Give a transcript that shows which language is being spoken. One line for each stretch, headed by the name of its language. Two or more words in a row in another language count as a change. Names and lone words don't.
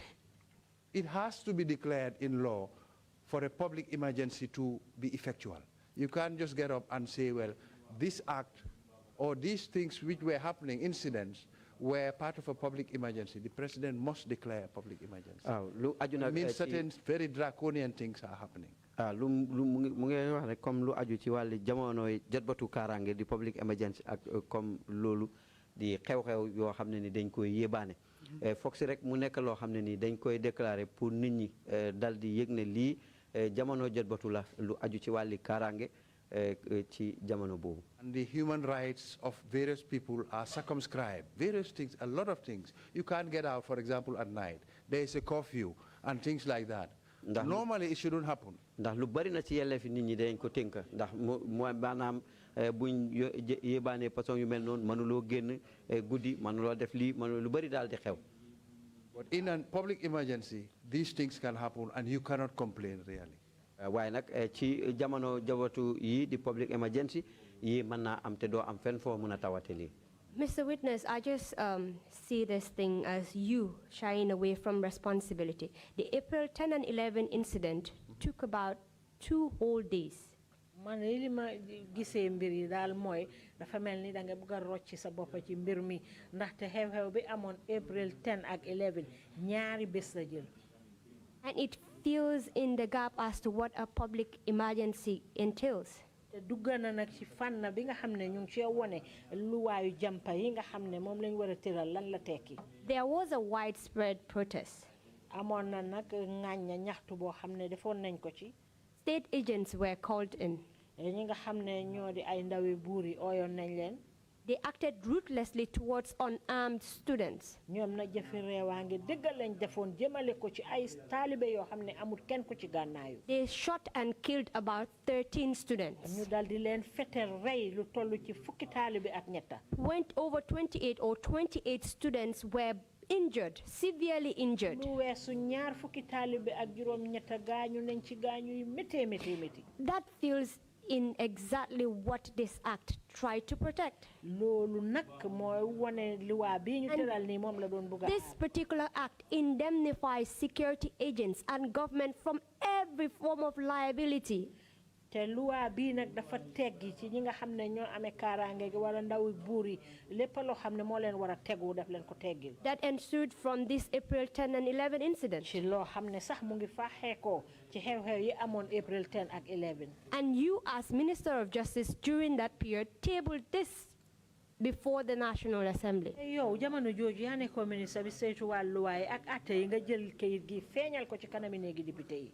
English: It has to be declared in law for a public emergency to be effectual. You can't just get up and say, well, this act or these things which were happening, incidents, were part of a public emergency. The president must declare a public emergency. It means certain very draconian things are happening.
Wolof: lu mu ngi wax rek comme lu aju ci wàllu jamonoy jotbatu kaaraange di
English: public emergency
Wolof: ak comme loolu di xew-xew yoo xam ne ni dañ koy yébaane foog si rek mu nekk loo xam ne ni dañ koy
French: déclarer pour
Wolof: nit ñi dal di yëg ne lii jamono jotbatu la lu aju ci wàlli kaaraange ci jamono boobu.
English: And the human rights of various people are circumscribed. Various things, a lot of things. You can't get out, for example, at night. There is a curfew and things like that. Normally, it shouldn't happen.
Wolof: ndax lu bari na ci yelleefi nit ñi dañ ko tënk ndax mooy maanaam buñ yébaane façon yu mel noonu mënuloo génn guddi mënuloo def lii lu bari daal di xew.
English: But in a public emergency, these things can happen and you cannot complain really.
Wolof: waaye nag ci jamono jabatu yi di
English: public emergency
Wolof: yi mën naa am te doo am fenn foo mën a tawate lii.
English: Mr. Witness, I just see this thing as you shying away from responsibility. The April 10 and 11 incident took about 2 whole days.
Wolof: man li ma gisee mbir yi daal mooy dafa mel ni da nga bëgg a rocci sa bopp ci mbir mi ndaxte xew-xew bi amoon April 10 ak 11 ñaari bés la jël.
English: And it fills in the gap as to what a public emergency entails.
Wolof: te dugg na nag ci fànn bi nga xam ne ñu ngi cee wone luwaayu jàmpa yi nga xam ne moom lañ war a tëral lan la tekki.
English: There was a widespread protest.
Wolof: amoon na nag ŋàñña ñaxtu boo xam ne defoon nañ ko ci.
English: State agents were called in.
Wolof: ñi nga xam ne ñoo di ay ndawi buur yi ooyoon nañ leen.
English: They acted ruthlessly towards unarmed students.
Wolof: ñoom na jëfi reewaange dëggal lañ defoon jëmale ko ci ay taalibe yoo xam ne amul kenn ku ci gànnaayu.
English: They shot and killed about 13 students.
Wolof: ñu dal di leen fetel rey lu toll ci fukki taalibe ak ñetta.
English: Went over 28 students were injured, severely injured.
Wolof: lu weesu ñaar fukki taalibe ak juróom ñetta gaañu nañ ci gaañu yu métti métti métti.
English: That feels in exactly what this act tried to protect.
Wolof: loolu nag mooy wone luwaa bii ñu tëral nii moom la doon bëgg a.
English: This particular act indemnifies security agents and government from every form of liability.
Wolof: te luwaa bii nag dafa teggi ci ñi nga xam ne ñoo amee kaaraange gi wala ndawi buur yi lépp loo xam ne moo leen war a tegu daf leen ko teggil.
English: That ensued from this April 10 and 11 incident.
Wolof: ci loo xam ne sax mu ngi faaxeekoo ci xew-xew yi amoon April 10 ak 11.
English: And you as Minister of Justice during that period tabled this before the National Assembly.
Wolof: yow jamono jooju yaa nekkoon ministre bi saytu wàllu luwaa yi ak atte yi nga jël kayit gi feeñal ko ci kanami néegi député yi.